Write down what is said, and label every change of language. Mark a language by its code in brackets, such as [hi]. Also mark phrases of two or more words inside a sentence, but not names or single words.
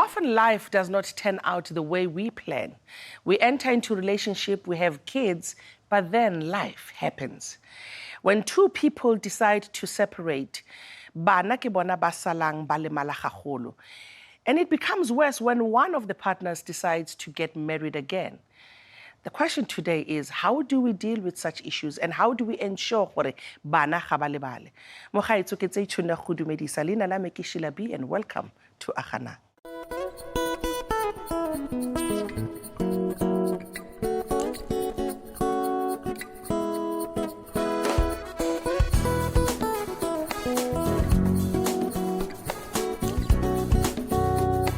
[en] life does not turn out the way we plan. We enter into a relationship, we have kids, but then life happens. When two people decide to separate, [tn] bana ke bona ba salang ba lemala gagolo. [en] And it becomes worse when one of the partners decides to get married again. The question today is, how do we deal with such issues and how do we ensure [tn] gore bana ga ba lebale? Mo gaetso ke tse itshune go dumedisa leina la me ke Sheila B, [en] and welcome to Agana. [tn] Fa